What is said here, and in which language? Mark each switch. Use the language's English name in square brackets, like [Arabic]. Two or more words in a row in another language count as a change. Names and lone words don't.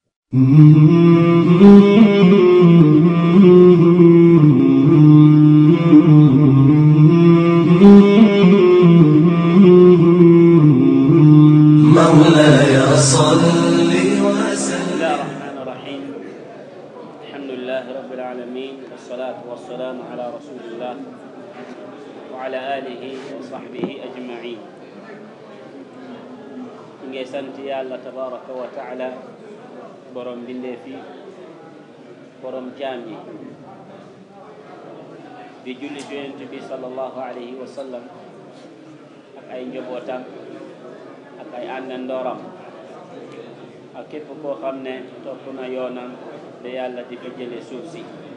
[Arabic] مولاي صل وسلم. بسم الله الرحمن الرحيم. الحمد لله رب العالمين، والصلاة والسلام على رسول الله وعلى آله وصحبه أجمعين. [Wolof] ngi sant Yàlla [Arabic] تبارك وتعالى, [Wolof] borom bindee fi borom jaam yi, di julli ci Yonent bi [Arabic] صلى الله عليه وسلم [Wolof] ak ay njabootam ak ay àndandooram ak képp koo xam ne topp na yoonam da Yàlla di fa jële suuf si.